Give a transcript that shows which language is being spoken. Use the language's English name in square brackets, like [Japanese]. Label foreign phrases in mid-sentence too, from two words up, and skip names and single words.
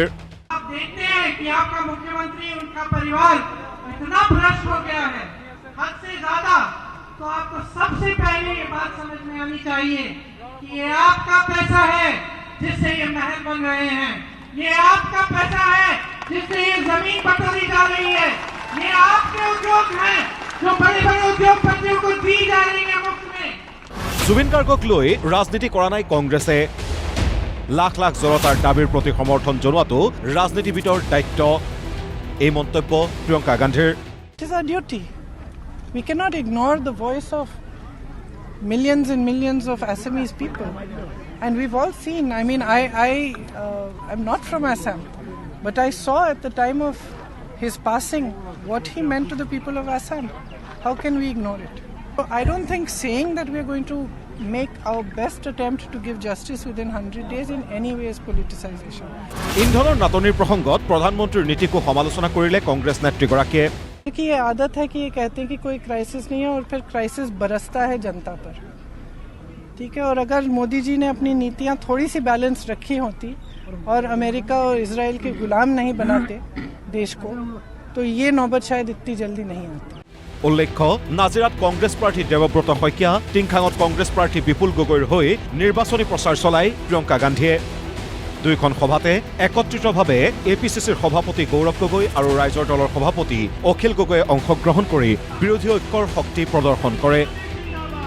[Hindi] आप देखते हैं कि आपका मुख्यमंत्री उनका परिवार इतना भ्रष्ट हो गया है हद से ज्यादा तो आपको सबसे पहले ये बात समझ में आनी चाहिए कि ये आपका पैसा है जिससे ये महल बन रहे हैं ये आपका पैसा है जिससे ये जमीन बटोरी जा रही है ये आपके उद्योग हैं जो बड़े बड़े उद्योगपतियों को दी जा रही है मुफ्त में। [Assamese] জুবিন গাৰ্গক লৈ ৰাজনীতি কৰা নাই কংগ্ৰেছে লাখ লাখ জনতাৰ দাবীৰ প্ৰতি সমৰ্থন জনোৱাটো ৰাজনীতিবিদৰ দায়িত্ব এই মন্তব্য প্ৰিয়ংকা গান্ধীৰ [English] It is our duty. We cannot ignore the voice of millions and millions of Assamese people. And we've all seen, I mean, I'm not from Assam, but I saw at the time of his passing what he meant to the people of Assam. How can we ignore it? I don't think saying that we're going to make our best attempt to give justice within 100 days in any way is politicization. [Assamese] ইন্ধনৰ নাটনিৰ প্ৰসংগত প্ৰধানমন্ত্ৰীৰ নীতিকো সমালোচনা কৰিলে কংগ্ৰেছ নেত্ৰীগৰাকীয়ে [Hindi] कि ये आदत है कि ये कहते हैं कि कोई क्राइसिस नहीं है और फिर क्राइसिस बरसता है जनता पर। ठीक है, और अगर मोदी जी ने अपनी नीतियां थोड़ी सी बैलेंस रखी होती और अमेरिका और इजराइल के गुलाम नहीं बनाते देश को, तो ये नौबत शायद इतनी जल्दी नहीं आती। [Assamese] উল্লেখ্য নাজিৰাত কংগ্ৰেছ প্ৰাৰ্থী দেৱব্ৰত শইকীয়া টিংখাঙত কংগ্ৰেছ প্ৰাৰ্থী বিপুল গগৈৰ হৈ নিৰ্বাচনী প্ৰচাৰ চলাই প্ৰিয়ংকা গান্ধীয়ে দুইখন সভাতে একত্ৰিতভাৱে APCCৰ সভাপতি গৌৰৱ গগৈ আৰু ৰাইজৰ দলৰ সভাপতি অখিল গগৈয়ে অংশগ্ৰহণ কৰি বিৰোধী ঐক্যৰ শক্তি প্ৰদৰ্শন কৰে।